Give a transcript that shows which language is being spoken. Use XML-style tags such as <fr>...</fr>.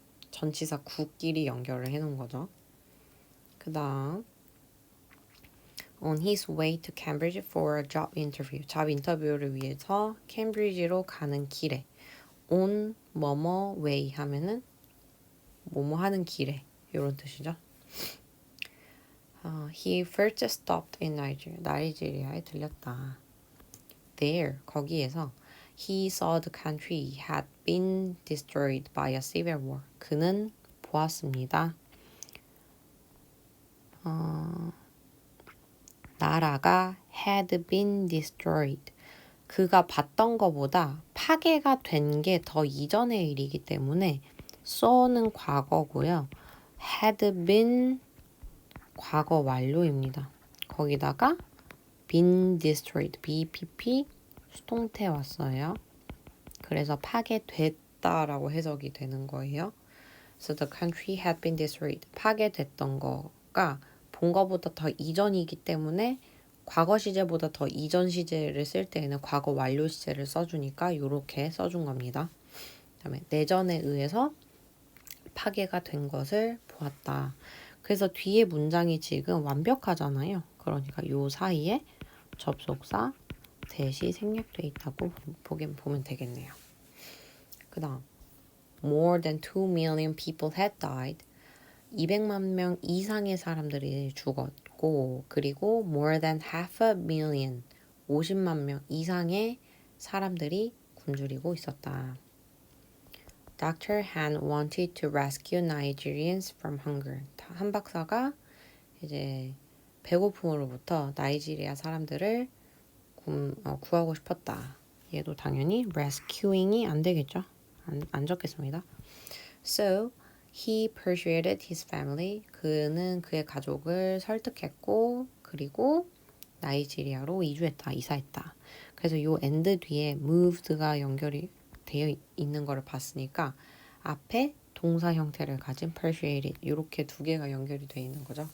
<ko>전치사 구끼리 연결을 해놓은 거죠. 그 다음</ko> <en>On his way to Cambridge for a job interview.</en> <ko>잡 인터뷰를 위해서 캠브리지로 가는 길에 on 뭐뭐 way 하면은 뭐뭐 하는 길에 이런 뜻이죠.</ko> <en>He first stopped in Nigeria.</en> <ko>나이지리아에 들렸다.</ko> <en>There,</en> <ko>거기에서</ko> <en>he saw the country had been destroyed by a civil war.</en> <ko>그는 보았습니다. 나라가</ko> <en>had been destroyed.</en> <ko>그가 봤던 것보다 파괴가 된 게 더 이전의 일이기 때문에 saw는 과거고요.</ko> <en>had been</en> <ko>과거 완료입니다. 거기다가</ko> <en>been destroyed,</en> <ko>BPP 수동태 왔어요. 그래서 파괴됐다라고 해석이 되는 거예요.</ko> <en>So the country had been destroyed.</en> <ko>파괴됐던 거가 본 거보다 더 이전이기 때문에 과거 시제보다 더 이전 시제를 쓸 때에는 과거 완료 시제를 써주니까 이렇게 써준 겁니다. 그다음에 내전에 의해서 파괴가 된 것을 보았다. 그래서 뒤에 문장이 지금 완벽하잖아요. 그러니까 요 사이에 접속사 대시 생략돼 있다고 보면 되겠네요.</ko> <en>그 다음 More than 2 million people had died.</en> <ko>200만 명 이상의 사람들이 죽었고 그리고</ko> <en>more than half a million</en> <ko>50만 명 이상의 사람들이 굶주리고 있었다.</ko> <en>Dr. Han wanted to rescue Nigerians from hunger.</en> <ko>한 박사가 이제 배고픔으로부터 나이지리아 사람들을 구하고 싶었다. 얘도 당연히 rescuing이 안 되겠죠. 안 적겠습니다.</ko> <en>So he persuaded his family.</en> <ko>그는 그의 가족을 설득했고 그리고 나이지리아로 이사했다. 그래서 요 end 뒤에 moved가 연결이 되어 있는 거를 봤으니까 앞에 동사 형태를 가진 persuaded 이렇게 두 개가 연결이 되어 있는 거죠.</ko>